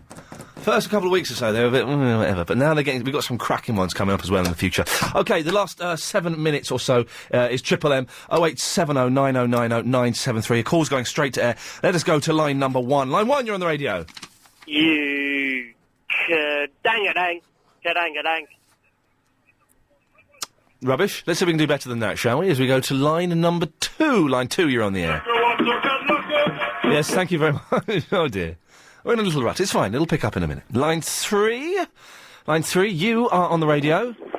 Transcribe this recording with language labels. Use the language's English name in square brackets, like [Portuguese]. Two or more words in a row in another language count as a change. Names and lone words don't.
[English] First couple of weeks or so, they were a bit, whatever. But now we've got some cracking ones coming up as well in the future. OK, the last 7 minutes or so is Triple M 08709090973. A call's going straight to air. Let us go to line number 1. Line 1, you're on the radio. You... Dang-a-dang. Ka-dang-a-dang. Rubbish. Let's see if we can do better than that, shall we? As we go to line number 2. Line 2, you're on the air. Yes, thank you very much. Oh, dear. We're in a little rut. It's fine. It'll pick up in a minute. Line 3. Line 3, you are on the radio.